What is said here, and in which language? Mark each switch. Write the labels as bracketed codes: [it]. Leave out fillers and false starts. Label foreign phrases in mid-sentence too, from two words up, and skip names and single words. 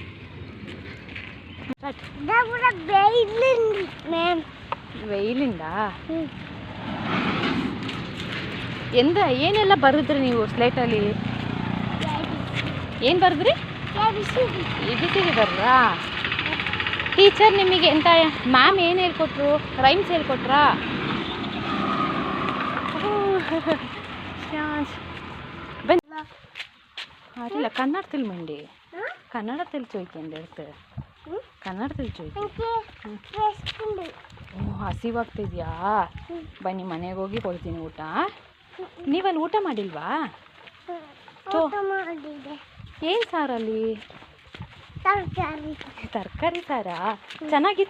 [kn] ವೆಯ್ಲಿಂದ ಏನೆಲ್ಲ ಬರೆದ್ರಿ ನೀವು ಸ್ಲೇಟಲ್ಲಿ? ಏನು ಬರೆದ್ರಿ? ABCD ಬರ್ರಾ? ಟೀಚರ್ ನಿಮಗೆ ಎಂತ ಮ್ಯಾಮ್ ಏನು ಹೇಳ್ಕೊಟ್ರು? ರೈಮ್ಸ್ ಹೇಳ್ಕೊಟ್ರಾ? ಬನ್ನಿ, [ml] അറിയില്ല കന്നഡത്തിൽ വേണ്ടി, കന്നഡത്തിൽ ചോദിക്കാം എൻ്റെ അടുത്ത്, ಕನ್ನಡದಲ್ಲಿ ചോദിക്കാം. [kn] ಹಸಿವಾಗ್ತಿದ್ಯಾ? ಬನ್ನಿ ಮನೆಗೆ ಹೋಗಿ ಕೊಡ್ತೀನಿ ಊಟ. ನೀವಲ್ಲಿ ಊಟ ಮಾಡಿಲ್ವಾ? ಏನು ಸಾರಲ್ಲಿ? ತರಕಾರಿ ಸಾರಾ? ಚೆನ್ನಾಗಿತ್ತ?